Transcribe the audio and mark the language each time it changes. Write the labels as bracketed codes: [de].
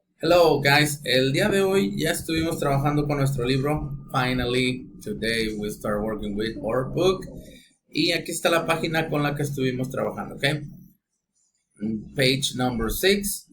[en] Hello guys, [es] el día de hoy ya estuvimos trabajando con nuestro libro. [en] Finally, today we start working with our book. [es] Y aquí está la página con la que estuvimos trabajando, ¿ok? [en] Page number 6.